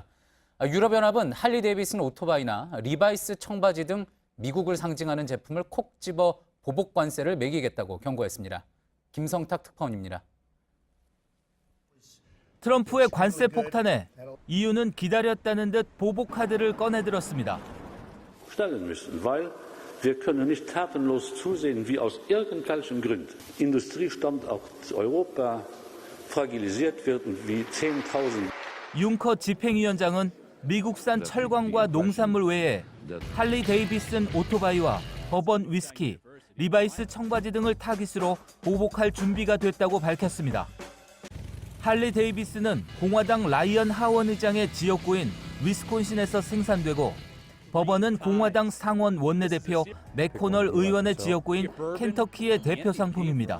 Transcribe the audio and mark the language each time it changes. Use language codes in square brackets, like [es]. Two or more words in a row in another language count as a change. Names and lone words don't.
[ko] 유럽연합은 할리 데이비슨 오토바이나 리바이스 청바지 등 미국을 상징하는 제품을 콕 집어 보복 관세를 매기겠다고 경고했습니다. 김성탁 특파원입니다. 트럼프의 관세 폭탄에 EU는 기다렸다는 듯 보복 카드를 꺼내들었습니다. [de] Wir können nicht tatenlos zusehen, wie aus irgendwelchen Gründen Industriestandort Europa fragilisiert wird und wie 10.000. [ko] 융커 집행위원장은 미국산 철광과 농산물 외에 할리 데이비슨 오토바이와 버번 위스키, 리바이스 청바지 등을 타깃으로 보복할 준비가 됐다고 밝혔습니다. 할리 데이비스는 공화당 라이언 하원 의장의 지역구인 위스콘신에서 생산되고 버번은 공화당 상원 원내대표 맥코널 의원의 지역구인 켄터키의 대표 상품입니다.